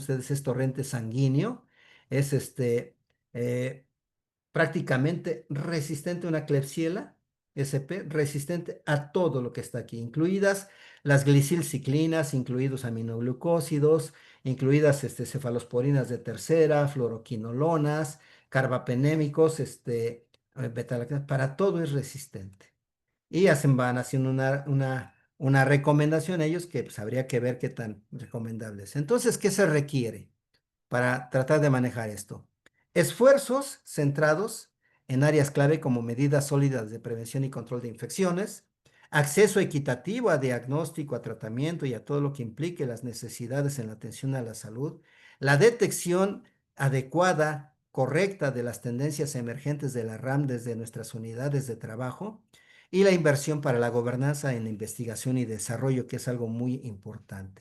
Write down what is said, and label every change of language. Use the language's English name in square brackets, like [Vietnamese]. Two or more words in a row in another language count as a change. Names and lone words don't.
[Spanish] Vean ustedes, es torrente sanguíneo. Es eh, prácticamente resistente a una Klebsiella SP, resistente a todo lo que está aquí, incluidas las glicilciclinas, incluidos aminoglucósidos, incluidas cefalosporinas de tercera, fluoroquinolonas, carbapenémicos, betalactamas, para todo es resistente. Y van haciendo una recomendación ellos que pues, habría que ver qué tan recomendable es. Entonces, ¿qué se requiere para tratar de manejar esto? Esfuerzos centrados en áreas clave como medidas sólidas de prevención y control de infecciones, acceso equitativo a diagnóstico, a tratamiento y a todo lo que implique las necesidades en la atención a la salud, la detección adecuada, correcta de las tendencias emergentes de la RAM desde nuestras unidades de trabajo y la inversión para la gobernanza en investigación y desarrollo, que es algo muy importante.